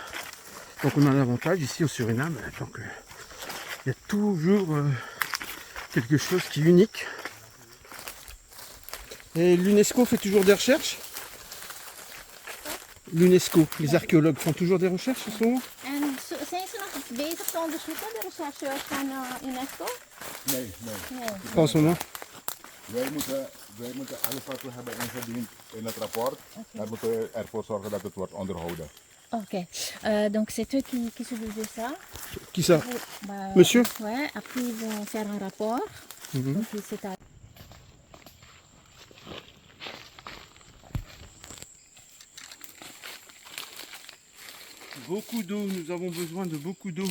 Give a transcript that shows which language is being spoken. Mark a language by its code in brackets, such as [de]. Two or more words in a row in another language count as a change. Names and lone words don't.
[fr] Donc on a un avantage ici au Suriname. Donc il y a toujours quelque chose qui est unique. Et l'UNESCO fait toujours des recherches. L'UNESCO, les archéologues font toujours des recherches en ce moment. [nl] En zijn ze nog bezig te onderzoeken, de rechercheurs van UNESCO? Nee. [fr] Pas en ce moment. [nl] Wij moeten alles wat we hebben ingediend in het rapport, daar moeten we ervoor zorgen dat het wordt onderhouden. [fr] Ok, donc c'est eux qui s'occupent de ça. Qui ça? Monsieur? Ouais, après ils vont faire un rapport. Donc c'est à... Beaucoup d'eau, nous avons besoin de beaucoup d'eau.